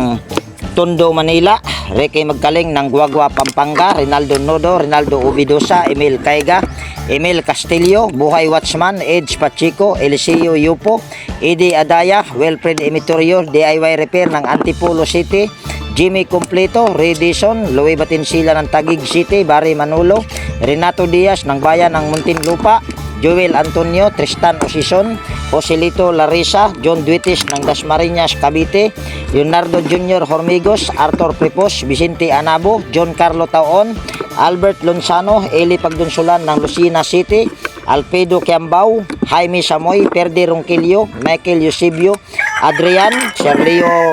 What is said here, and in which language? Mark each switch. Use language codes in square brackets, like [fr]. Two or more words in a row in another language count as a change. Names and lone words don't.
[tl] Tondo Manila, Ricky Magkaling ng Guagua Pampanga, Rinaldo Nodo, Rinaldo Ubidosa, Emil Caiga, Emil Castillo, Buhay Watchman, Edge Pachico, Eliseo Yupo, Eddie Adaya, Wilfred Emitorio, DIY Repair ng Antipolo City, Jimmy Completo, Ray Dison, Louie Batinsila ng Taguig City, Barry Manolo, Renato Diaz ng Bayan ng Muntinlupa, Joel Antonio, Tristan Osison, Joselito Larissa, John Duitis ng Dasmariñas, Cavite, Leonardo Jr. Hormigos, Arthur Prepos, Vicente Anabo, John Carlo Taon, Albert Lonsano, Eli Pagdunsulan ng Lucena City, Alfredo Kiambao, Jaime Samoy, Perdi Ronquillo, Michael Eusebio, Adrian, Sergio